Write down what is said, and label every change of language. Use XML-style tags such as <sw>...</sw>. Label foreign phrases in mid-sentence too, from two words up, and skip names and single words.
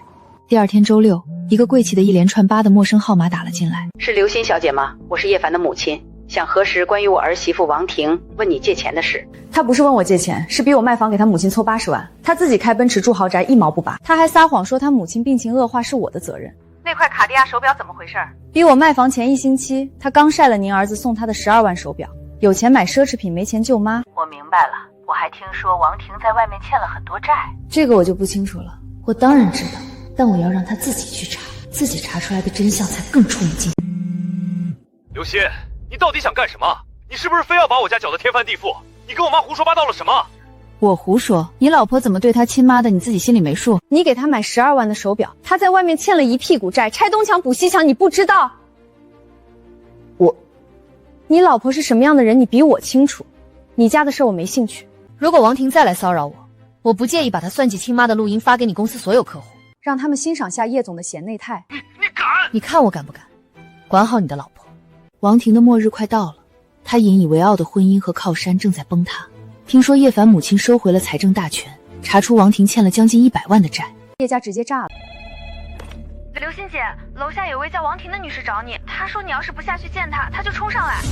<zh>第二天周六，一個貴氣的一連串8的陌生號碼打了進來。是劉欣小姐嗎？我是葉凡的母親，想核实關於我兒媳婦王婷問你借錢的事。他不是問我借錢，是逼我賣房給他母親湊80萬。他自己開奔馳住豪宅，1毛不拔。他還撒謊說他母親病情惡化是我的責任。那塊卡地亞手表怎么回事？逼我賣房前1星期，他剛曬了您兒子送他的12萬手表。有錢買奢侈品，沒錢救媽。我明白了，我還聽說王婷在外面欠了很多債。這個我就不清楚了。我當然知道，但我要讓他自己去查，自己查出來的真相才更觸目驚心。刘鑫，你到底想幹什麼？你是不是非要把我家攪得天翻地覆？你跟我媽胡說八道了什么？我胡說？你老婆怎麼對她親媽的，你自己心裡沒數？你給她買12萬的手表，她在外面欠了一屁股債，拆東牆補西牆，你不知道？你老婆是什麼樣的人，你比我清楚。你家的事我沒興趣。如果王婷再來騷擾我，我不介意把她算計親媽的錄音發給你公司所有客戶，讓他們欣賞下葉總的賢內態。你敢？你看我敢不敢？管好你的老婆。王婷的末日快到了，她引以為傲的婚姻和靠山正在崩塌。聽說葉凡母親收回了財政大權，查出王婷欠了將近100萬的債，葉家直接炸了。劉欣姐，樓下有位叫王婷的女士找你，她說你要是不下去見她，她就衝上來。</zh>